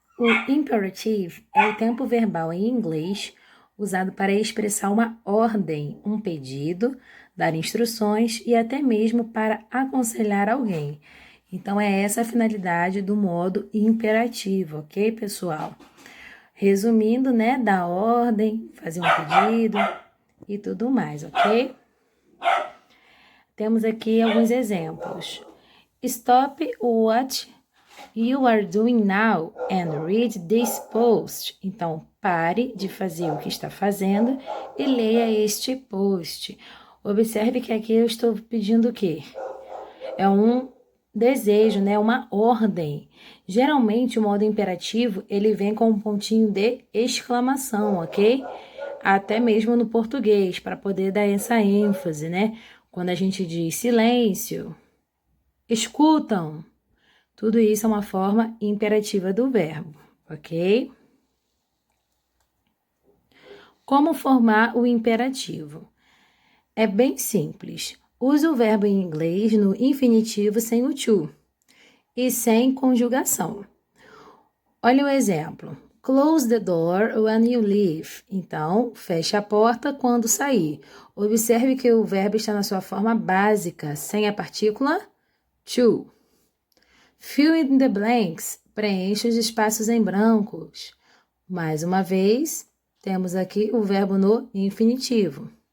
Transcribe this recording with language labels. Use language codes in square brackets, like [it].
[pt] O imperative é o tempo verbal em inglês usado para expressar uma ordem, um pedido, dar instruções e até mesmo para aconselhar alguém. Então, é essa a finalidade do modo imperativo, ok, pessoal? Resumindo, né, dar ordem, fazer um pedido e tudo mais, ok? Temos aqui alguns exemplos. [en] Stop what you are doing now and read this post. [pt] Então, pare de fazer o que está fazendo e leia este post. Observe que aqui eu estou pedindo o quê? É um desejo, né? Uma ordem. Geralmente, o modo imperativo, ele vem com um pontinho de exclamação, ok? Até mesmo no português, para poder dar essa ênfase, né? Quando a gente diz silêncio, escutam, tudo isso é uma forma imperativa do verbo, ok? Como formar o imperativo? É bem simples. Use o verbo em inglês no infinitivo sem o to e sem conjugação. Olha o exemplo. [en] Close the door when you leave. [pt] Então, feche a porta quando sair. Observe que o verbo está na sua forma básica, sem a partícula to. [en] Fill in the blanks. [pt] Preencha os espaços em brancos. Mais uma vez, temos aqui o verbo no infinitivo.